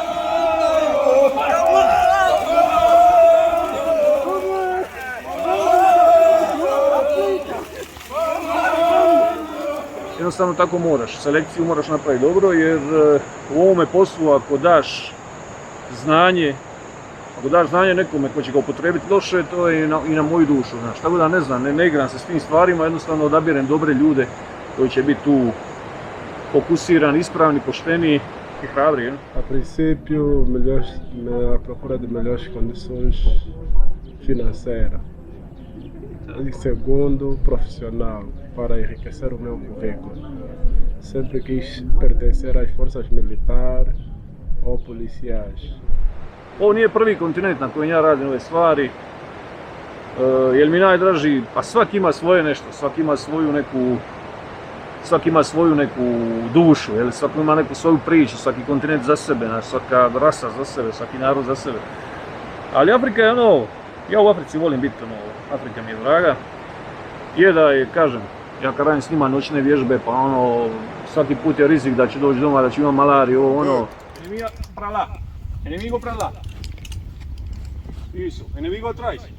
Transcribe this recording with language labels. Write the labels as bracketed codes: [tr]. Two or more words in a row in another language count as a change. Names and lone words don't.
[hr] Jednostavno tako moraš, selekciju moraš napraviti dobro jer u ovome poslu ako daš znanje Ako daš znanje nekome ko će ga upotrijebiti loše, to je i na moju dušu, znaš. Tako da ne znam, ne igram se s tim stvarima, jednostavno odabirem dobre ljude koji će biti tu fokusirani, ispravni, pošteni e hrabri. [pt] A princípio, a procura de melhores condições financeiras. E segundo, profissional, para enriquecer o meu currículo. Sempre quis pertencer às forças militares ou policiais. [hr] Ovo nije prvi kontinent na kojem ja radim ove stvari, jer mi najdraži, pa svaki ima svoje nešto, svaki ima svoju neku dušu, jel? Svaki ima neku svoju priču, svaki kontinent za sebe, svaka rasa za sebe, svaki narod za sebe. Ali Afrika je ja u Africi volim biti, Afrika mi je draga. Je da je, kažem, ja kad radim s njima noćne vježbe, pa svaki put je rizik da ću doći doma, da ću imati malariju, [pt] Enemigo para lá. Enemigo para lá. Isso. Enemigo atrás.